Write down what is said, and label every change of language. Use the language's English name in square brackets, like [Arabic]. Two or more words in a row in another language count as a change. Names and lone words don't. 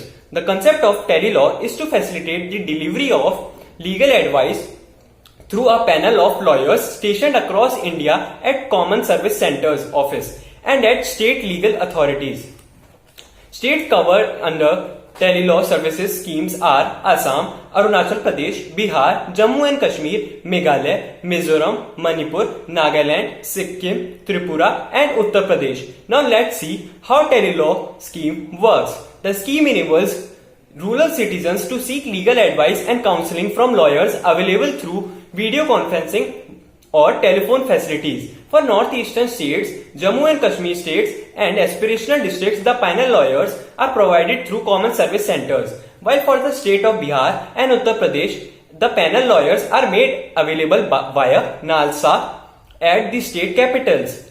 [English] The concept of TeleLaw is to facilitate the delivery of legal advice through a panel of lawyers stationed across India at common service centers office and at state legal authorities. States covered under TeleLaw services schemes are Assam, Arunachal Pradesh, Bihar, Jammu and Kashmir, Meghalaya, Mizoram, Manipur, Nagaland, Sikkim, Tripura and Uttar Pradesh. Now let's see how TeleLaw scheme works. The scheme enables rural citizens to seek legal advice and counseling from lawyers available through video conferencing or telephone facilities. For northeastern states, Jammu and Kashmir states and aspirational districts, the panel lawyers are provided through common service centers, while for the state of Bihar and Uttar Pradesh, the panel lawyers are made available via NALSA at the state capitals.